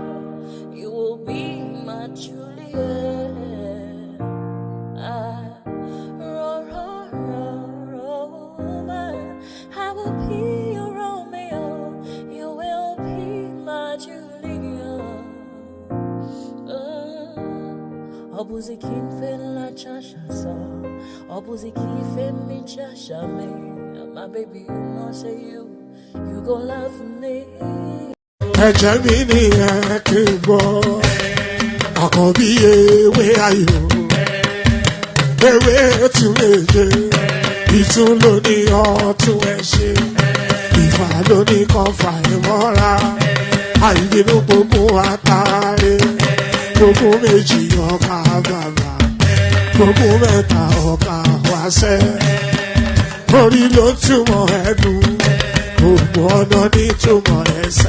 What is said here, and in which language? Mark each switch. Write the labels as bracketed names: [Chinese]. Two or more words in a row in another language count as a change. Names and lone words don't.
[English] You will be my Juliet. Roma, I will be your Romeo. You will be my Juliet. Obuzi kife la chasha so, obuzi kife mi chasha me. My baby, you know, say you gon' love me. [Yoruba] Ẹ̀jẹ̀ mi ni ẹ kí n gbọ́, àkọ́bí ewé ayò, ewé tún léde, ìtún ló ní ọ̀tún ẹ̀ ṣe, ìfà ló ní kan fà ẹ̀ mọ́ra, àìbínú gbogbo àtàrẹ, gbogbo méjì ọkà bàbà, gbogbo mẹ́ta ọkà wáṣẹ́, orí ló túmọ̀ ẹ̀dùn, gbogbo ọ̀nà ní túmọ̀ ẹsẹ̀.